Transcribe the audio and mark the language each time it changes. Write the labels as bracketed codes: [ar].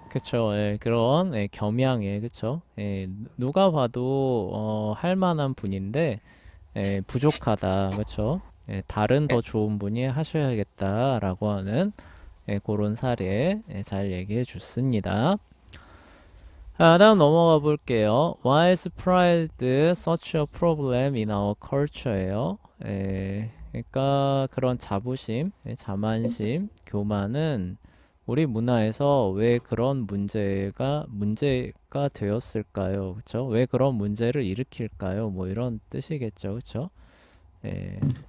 [ko] 그쵸. 그런 겸양에 그쵸. 누가 봐도 할 만한 분인데 부족하다, 그쵸. 다른 더 좋은 분이 하셔야겠다라고 하는 그런 사례 잘 얘기해 줬습니다. 자, 다음 넘어가 볼게요. [en] Why is pride such a problem in our culture예요. [ko] 그러니까 그런 자부심, 자만심, 교만은 우리 문화에서 왜 그런 문제가 되었을까요? 그쵸? 왜 그런 문제를 일으킬까요? 뭐 이런 뜻이겠죠. 그쵸? 예.